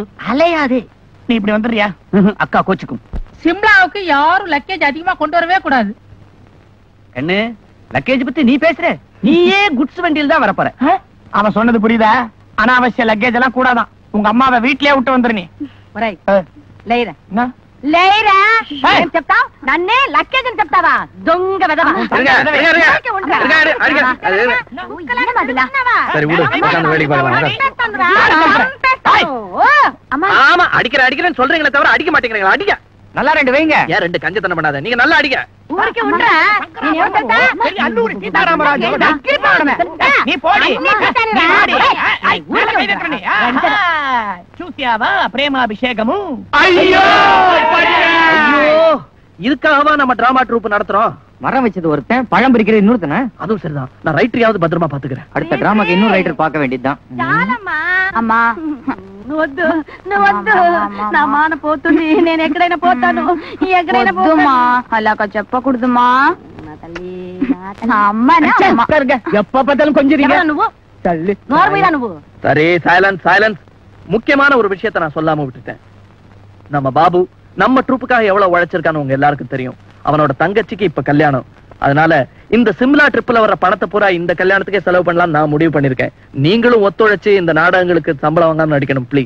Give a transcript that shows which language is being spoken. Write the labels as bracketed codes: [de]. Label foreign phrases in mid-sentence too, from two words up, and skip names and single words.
[ta] அலையாது. நீ இப்படி வந்துடுறியா? அக்கா கோச்சுக்கும். சிம்லாவுக்கு யாரும் லக்கேஜ் அதிகமா கொண்டு வரவே கூடாது. கண்ணு, லக்கேஜ் பத்தி நீ பேசுற. நீயே குட்ஸ் வண்டியில் தான் வரப்போற. அவன் சொன்னது புரியுதா? அனாவசிய லக்கேஜ் எல்லாம் கூடாதான். உங்க அம்மாவை வீட்லயே விட்டு வந்துரு. நீ [te] నన్నే లక్కేజ్ అని చెప్తావా? దొంగ వెదవా. [ta] அடிக்கிறேன்னு சொல்றீங்களே தவிர அடிக்க மாட்டேங்கிறீங்களா? அடிக்க நல்லா ரெண்டு வைங்க. ஏன் ரெண்டு கஞ்சத்தனம் பண்ணாத. நீங்க நல்லா அடிக்க. ஊருக்கு உண்ற நீ ஏன்டா அல்லூரி சீதாராமராஜ் நீ போடி. [te] చూసావా ప్రేమాభిషేకము? [ta] ஐயோ இதுக்காகவா நம்ம [en] drama troupe [ta] நடத்துறோம்? மரம் வச்சது ஒருத்தன், பழம் பிரிக்கிறது இன்னொருத்தன. அதுவும் சரிதான். நான் ரைட்டரையாவது பத்திரமா பாத்துக்கிறேன். அடுத்த டிராமாக்கு இன்னொரு ரைட்டர் பார்க்க வேண்டியதுதான். [te] అమ్మా వద్దు వద్దు నా మాన పోతుంది. నేను ఎక్కడైనా పోతాను. ఎక్కడైనా పోతుమా? అలాగా చెప్పకూడదుమా తల్లి. [ta] எப்ப பார்த்தாலும் கொஞ்சம் [te] నువ్వు నోర్మీరా నువ్వు. [ta] சரி, [en] silence silence. [ta] முக்கியமான ஒரு விஷயத்தை நான் சொல்லாம விட்டுட்டேன். நம்ம பாபு நம்ம ட்ரூப்புக்காக எவ்வளவு உழைச்சிருக்கான்னு உங்க எல்லாருக்கும் தெரியும். அவனோட தங்கச்சிக்கு இப்ப கல்யாணம். அதனால இந்த சிம்லா ட்ரிப்ல வர பணத்தை பூரா இந்த கல்யாணத்துக்கே செலவு பண்ணலாம் நான் முடிவு பண்ணிருக்கேன். நீங்களும் ஒத்துழைச்சு இந்த நாடகங்களுக்கு சம்பளம் வாங்காம நடிக்கணும் ப்ளீஸ்.